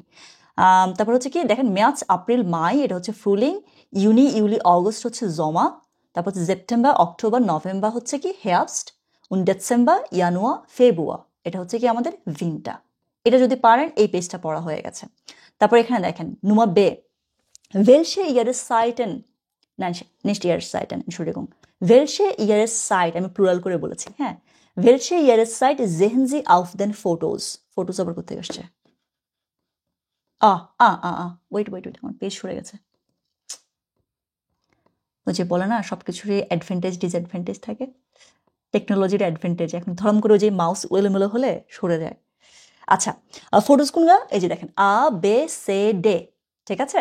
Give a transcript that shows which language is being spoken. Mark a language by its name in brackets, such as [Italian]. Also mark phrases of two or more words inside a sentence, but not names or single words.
[Bangla] তারপর হচ্ছে কি দেখেন মেয়াজ, এপ্রিল, মাই এটা হচ্ছে ফ্রুলিং, ইউনি, ইউলি, অগস্ট হচ্ছে জমা, তারপর হচ্ছে সেপ্টেম্বর, অক্টোবর, নভেম্বর হচ্ছে কি হেয়াবস্ট, ডিসেম্বর, জানুয়া, ফেব্রুয়ার এটা হচ্ছে কি আমাদের ভিন্টা। এটা যদি পারেন, এই পেজটা পড়া হয়ে গেছে। তারপর এখানে দেখেন নুমা বে, [German] welche Jahreszeiten, nein, nicht Jahreszeiten, Entschuldigung, welche Jahreszeit, [Bangla] আমি প্লুরাল করে বলেছি। হ্যাঁ, [German] welche Jahreszeit sehen Sie auf den Fotos? [Bangla] ফটোস আবার কোথায় আসছে? ওয়েট, আমার পেজ সরে গেছে। ওই যে বলে না, সবকিছুরই [English] advantage disadvantage [Bangla] থাকে। টেকনোলজির অ্যাডভান্টেজ, এখন ধরম করে যে মাউস এলোমেলো হলে সরে যায়। আচ্ছা, ফটোস কোনগুলো? এই যে দেখেন আ বে সে ডে, ঠিক আছে?